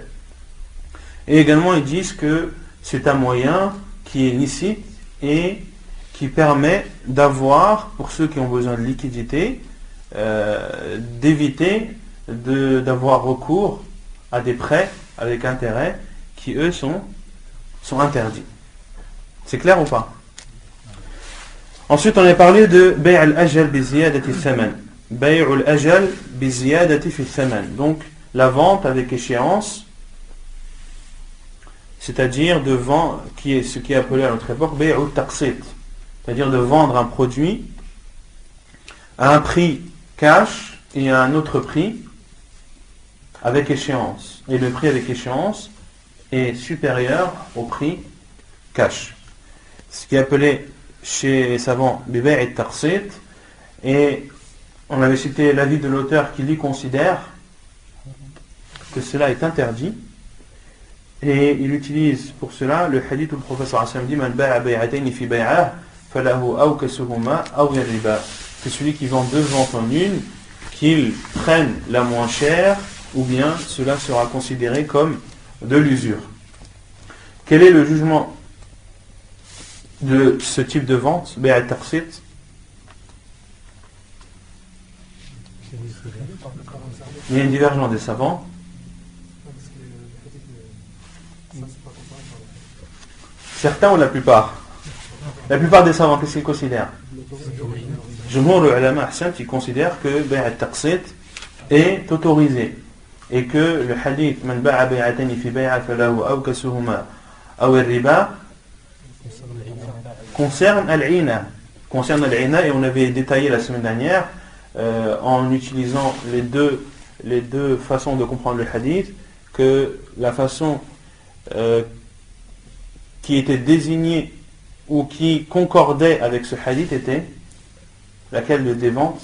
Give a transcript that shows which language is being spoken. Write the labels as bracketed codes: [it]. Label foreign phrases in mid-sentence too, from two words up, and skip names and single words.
[fr] Et également, ils disent que c'est un moyen qui est licite et qui permet d'avoir, pour ceux qui ont besoin de liquidité, d'éviter d'avoir recours à des prêts avec intérêt qui, eux, sont interdits. C'est clair ou pas? Ensuite, on a parlé de [ar] بيع الأجل بزيادة الثمن. بيع الأجل بزيادة في الثمن. [fr] Donc, la vente avec échéance, c'est-à-dire de vendre, ce qui est appelé à notre époque [ar] بيع التقسيط, [fr] c'est-à-dire de vendre un produit à un prix cash et à un autre prix avec échéance. Et le prix avec échéance est supérieur au prix cash. Ce qui est appelé chez les savants [ar] بيع التقسيط, [fr] et on avait cité l'avis de l'auteur qui lui considère que cela est interdit, et il utilise pour cela le hadith où le professeur Hassan dit [ar] من باع بيعتين في بيعة فله أوكسهما أو ربا, [fr] que celui qui vend deux ventes en une, qu'il prenne la moins chère, ou bien cela sera considéré comme de l'usure. Quel est le jugement de ce type de vente, [ar] بيع التقسيط? [fr] Il y a une divergence des savants. Certains ou la plupart? La plupart des savants, qu'est-ce qu'ils considèrent? [ar] جمهور العلماء أحسن, [fr] qui considèrent que [ar] بيع التقسيط [fr] est autorisé et que le hadith [ar] من باع بيعتين في بيعة فله أوكسهما أو ربا [fr] concerne al-'ina. Et on avait détaillé la semaine dernière en utilisant les deux façons de comprendre le hadith, que la façon qui était désignée ou qui concordait avec ce hadith était laquelle des ventes?